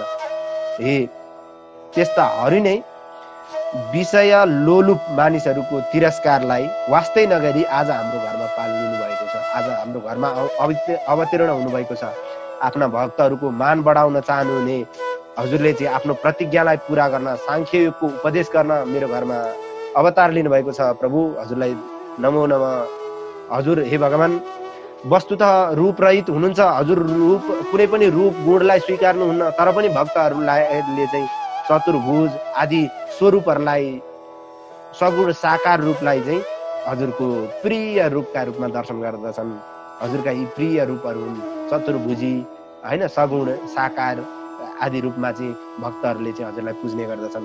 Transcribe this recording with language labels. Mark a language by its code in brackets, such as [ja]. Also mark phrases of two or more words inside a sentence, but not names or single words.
[ne] हे त्यस्ताहरू नै विषय लोलुप मानिसहरूको तिरस्कारलाई वास्तै नगरी आज हाम्रो घरमा पालिनु भएको छ, आज हाम्रो घरमा अवतीर्ण हुनुभएको छ। आफ्ना भक्तहरूको मान बढाउन चाहनुहुने हजुरले चाहिँ आफ्नो प्रतिज्ञालाई पूरा गर्न, सांख्य योगको उपदेश गर्न मेरो घरमा अवतार लिनुभएको छ। प्रभु, हजुरलाई नमो नमः। हजुर हे भगवान वस्तुतः रूप रहित हुनुहुन्छ। हजुर रूप कुनै पनि रूप गुणलाई स्वीकार्नुहुन्न, तर पनि भक्तहरूले चाहिँ चतुर्भुज आदि स्वरूपहरूलाई, सगुण साकार रूपलाई चाहिँ हजुरको प्रिय रूपका रूपमा दर्शन गर्दछन्। हजुरका यी प्रिय रूपहरू हुन् चतुर्भुजी होइन, सगुण साकार आदि रूपमा चाहिँ भक्तहरूले चाहिँ हजुरलाई पुज्ने गर्दछन्।